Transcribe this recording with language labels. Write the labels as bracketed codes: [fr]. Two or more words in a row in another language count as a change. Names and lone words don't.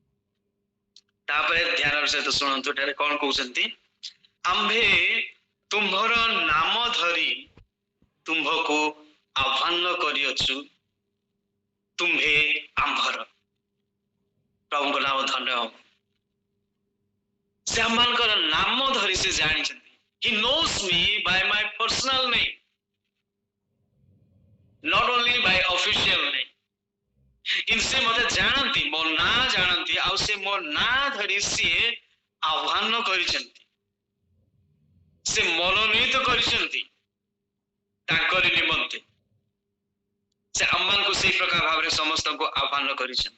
[or] ତାପରେ ଧ୍ୟାନର ସହିତ ଶୁଣନ୍ତୁ ଏଠାରେ କଣ କହୁଛନ୍ତି, ଆମ୍ଭେ ତୁମ୍ଭର ନାମ ଧରି ତୁମ୍ଭକୁ ଆହ୍ୱାନ କରିଅଛୁ, ତୁମ୍ଭେ ଆମ୍ଭର। ପ୍ରଭୁଙ୍କ ନାମ ଧନ୍ୟ ହବ। ସେ ଆମମାନଙ୍କର ନାମ ଧରି ସେ ଜାଣିଛନ୍ତି। [en] He knows me by my personal name, not only by official name. [or] କିନ୍ତୁ ସେ ମତେ ଜାଣନ୍ତି, ମୋ ନାଁ ଜାଣନ୍ତି, ଆଉ ସେ ମୋ ନାଁ ଧରି ସିଏ ଆହ୍ୱାନ କରିଛନ୍ତି, ସେ ମନୋନୀତ କରିଛନ୍ତି ତାଙ୍କରି ନିମନ୍ତେ। ସେ ଆମମାନଙ୍କୁ ସେଇ ପ୍ରକାର ଭାବରେ ସମସ୍ତଙ୍କୁ ଆହ୍ୱାନ କରିଛନ୍ତି।